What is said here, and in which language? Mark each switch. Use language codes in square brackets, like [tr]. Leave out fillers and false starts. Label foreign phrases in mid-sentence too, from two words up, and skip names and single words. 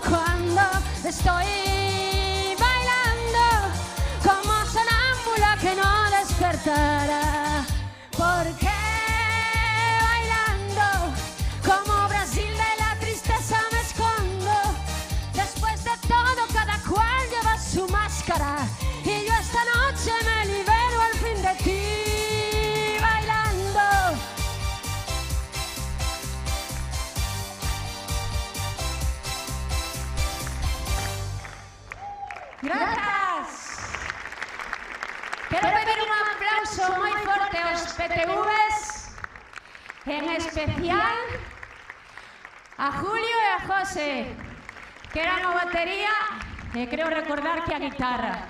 [es] Cuando estoy bailando, como sonámbula que no despertará. Porque bailando, como Brasil de la tristeza me escondo. Después de todo, cada cual lleva su máscara. Y yo esta noche me libero al fin de ti, bailando. Gracias. [gl] Quero pedir un aplauso moi forte aos PTVs, en especial a Julio e a José, que eran a batería e creo recordar que a guitarra.